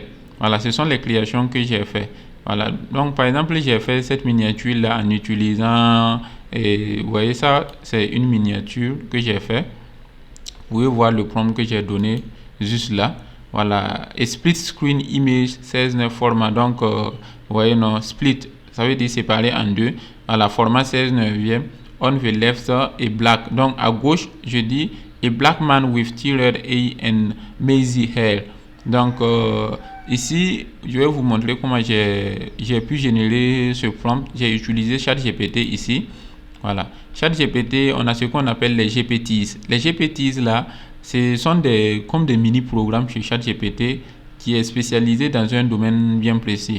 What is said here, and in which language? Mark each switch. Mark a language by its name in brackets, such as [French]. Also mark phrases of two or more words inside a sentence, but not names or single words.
[French] Voilà, ce sont les créations que j'ai fait. Voilà, donc par exemple, j'ai fait cette miniature là en utilisant, et vous voyez ça, c'est une miniature que j'ai fait. Vous pouvez voir le prompt que j'ai donné juste là. Voilà, et [English] split screen image 16:9 format. [French] Donc, vous voyez, non, split, ça veut dire séparer en deux. Voilà, format 16:9. [English] On the left [French] et black. Donc, à gauche, je dis [English] a black man with red eye and mazy hair. [French] Donc, ici, je vais vous montrer comment j'ai pu générer ce prompt. J'ai utilisé ChatGPT ici. Voilà. ChatGPT, on a ce qu'on appelle les GPTs. Les GPTs là, ce sont comme des mini-programmes chez ChatGPT qui est spécialisé dans un domaine bien précis.